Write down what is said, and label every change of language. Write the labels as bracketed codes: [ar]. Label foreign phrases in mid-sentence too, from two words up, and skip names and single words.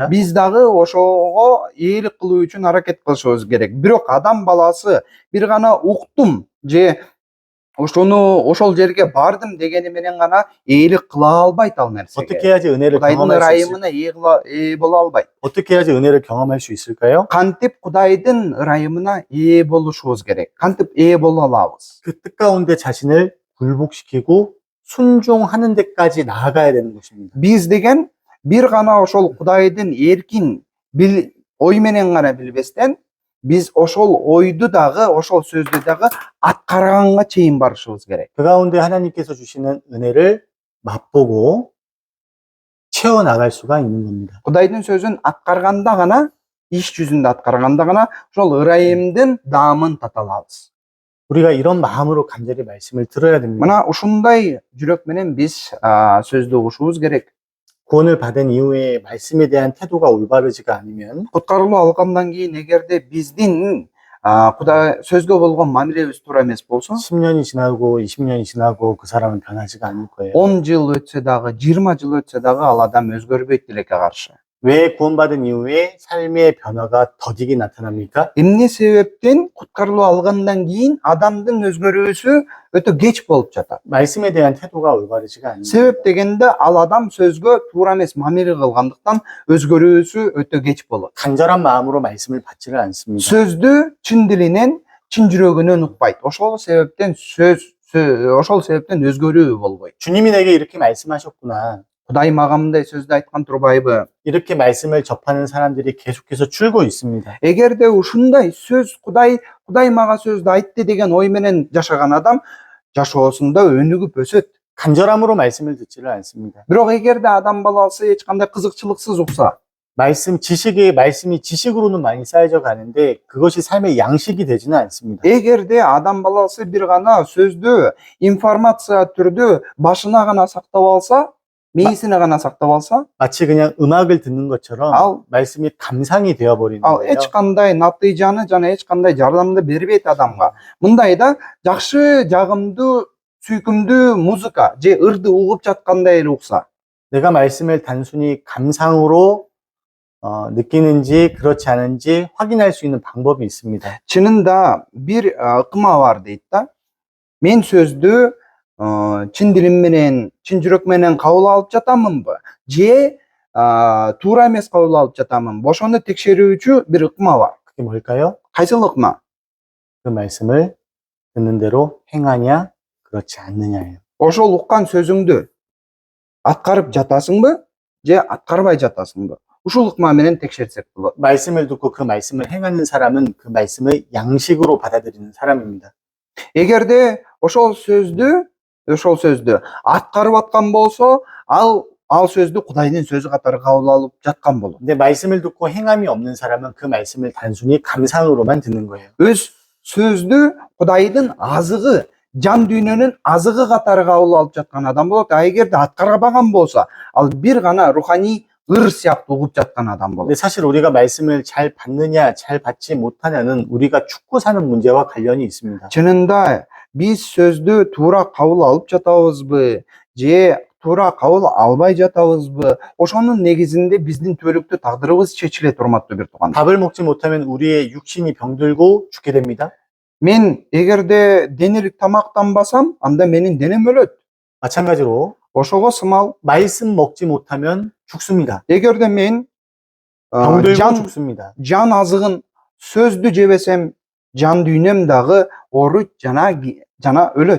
[ky] биз дагы ошого ээлик кылуу үчүн аракет кылышыбыз керек. Бирок адам баласы бир гана уктум же ошол жерге бардым дегени менен гана ээлик кыла албайт ал [ko] 어떻게 [ky] нерсеге. [ko] 해야지 은혜를 [ky] Кудайдын [ko] 경험할 수 있을까요? [ky] ырайымына ээ боло албайт. [ko] 어떻게 해야지 은혜를 경험할 수 있을까요? [ky] Кантип Кудайдын ырайымына ээ болушубуз керек. Кантип ээ боло алабыз. [ko] 그 뜻 가운데 자신을 굴복시키고 순종하는 데까지 나아가야 되는 것입니다. [ky] Биз деген бир гана ошол Кудайдын эркин ой менен гана билбестен, биз ошол ойду дагы, ошол сөздү дагы аткарганга чейин барышыбыз керек. [ko] 그 가운데 하나님께서 주시는 은혜를 맛보고 채워나갈 수가 있는 겁니다. [ky] Кудайдын сөзүн аткарганда гана, иш жүзүндө аткарганда гана ошол ырайымдын даамын тата алабыз. [ko] 우리가 이런 마음으로 간절히 말씀을 들어야 됩니다. [ky] Мына ушундай жүрөк менен биз сөздү угушубуз керек. [ko] 구원을 받은 이후에 말씀에 대한 태도가 올바르지가 않으면 [ky] Куткарылуу алгандан кийин эгерде биздин Кудай сөзгө болгон мамилебиз туура эмес болсо, [ko] 10년이 지나고 20년이 지나고 그 사람은 변하지가 않을 거예요. [ky] 10 жыл өтсө дагы, 20 жыл өтсө дагы ал адам өзгөрбөйт тилекке каршы. [ko] 왜 구원받은 이후에 삶의 변화가 더디게 나타납니까? [ky] Эмне себептен куткарылуу алгандан кийин адамдын өзгөрүүсү өтө кеч болуп жатат? [ko] 말씀에 대한 태도가 올바르지가 않습니다. [ky] Себеп дегенде ал адам сөзгө туура эмес мамиле кылгандыктан өзгөрүүсү өтө кеч болот. [ko] 간절한 마음으로 말씀을 받지를 않습니다. [ky] Сөздү чын дилинен, чын жүрөгүнөн укпайт. Ошол себептен өзгөрүү болбойт. [ko] 주님이 내게 이렇게 말씀하셨구나. [ky] Кудай мага мындай сөздү айткан турбайбы? [ko] 이렇게 말씀을 접하는 사람들이 계속해서 줄고 있습니다. [ky] Эгерде ушундай сөз Кудай мага сөздү айтты деген ой менен жашаган адам жашоосунда өнүгүп өсөт. [ko] 간절함으로 말씀을 듣지를 않습니다. [ky] Бирок эгерде адам баласы эч кандай кызыкчылыксыз укса, [ko] 말씀이 지식으로는 많이 쌓여져 가는데 그것이 삶의 양식이 되지는 않습니다. [ky] эгерде адам баласы бир гана сөздү информация түрдө башына гана сактап алса, мээсине гана сактап алса, [ko] 마치 그냥 음악을 듣는 것처럼 [ky] ал [ko] 말씀이 감상이 되어버리는 [ky] ал [ko] 거예요. [ky] эч кандай натыйжаны жана эч кандай жардамды бербейт адамга. Мындайда жакшы, жагымдуу, сүйкүмдүү музыка же ырды угуп жаткандай эле укса, [ko] 내가 말씀을 단순히 감상으로 느끼는지 그렇지 않은지 확인할 수 있는 방법이 있습니다. [ky] чынында бир ыкма бар дейт да. Мен сөздү чын дилим менен, чын жүрөк менен кабыл алып жатамынбы же туура эмес кабыл алып жатамынбы? Ошону текшерүүчү бир ыкма бар. [ko] 그게 뭘까요? [ky] Кайсыл ыкма? [ko] 그 말씀을 듣는 대로 행하냐 그렇지 않느냐예요. [ky] Ошол уккан сөзүңдү аткарып жатасыңбы же аткарбай жатасыңбы? Ушул ыкма менен текшерсек болот. [ko] 말씀을 듣고 그 말씀을 행하는 사람은 그 말씀을 양식으로 받아들이는 사람입니다. [ky] Эгерде ошол сөздү аткарып аткан болсо, ал сөздү Кудайдын сөзү катары кабыл алып жаткан болот. [ko] 근데 말씀을 듣고 행함이 없는 사람은 그 말씀을 단순히 감상으로만 듣는 거예요. [ky] Өз сөздү Кудайдын азыгы, жан дүйнөнүн азыгы катары кабыл алып жаткан адам болот. Эгерде аткарбаган болсо, ал бир гана руханий ыр сыяктуу угуп жаткан адам болот. [ko] 근데 사실 우리가 말씀을 잘 받느냐 잘 받지 못하냐는 우리가 죽고 사는 문제와 관련이 있습니다. [ky] Чынында биз сөздү туура кабыл алып жатабызбы же туура кабыл албай жатабызбы? Ошонун негизинде биздин түбөлүктүү тагдырыбыз чечиле турматтуу бир тууган. [ko] 밥을 먹지 못하면 우리의 육신이 병들고 죽게 됩니다. [ky] Мен эгерде денелик тамактанбасам, анда менин денем өлөт. [ko] 마찬가지로 [ky] Ошого сымал, [ko] 말씀 먹지 못하면 죽습니다. [ky] эгерде мен [ko] 병들고 [ky] жан [ko] 죽습니다. [ky] жан азыгын сөздү жебесем, жан дүйнөм дагы ооруйт жана өлөт.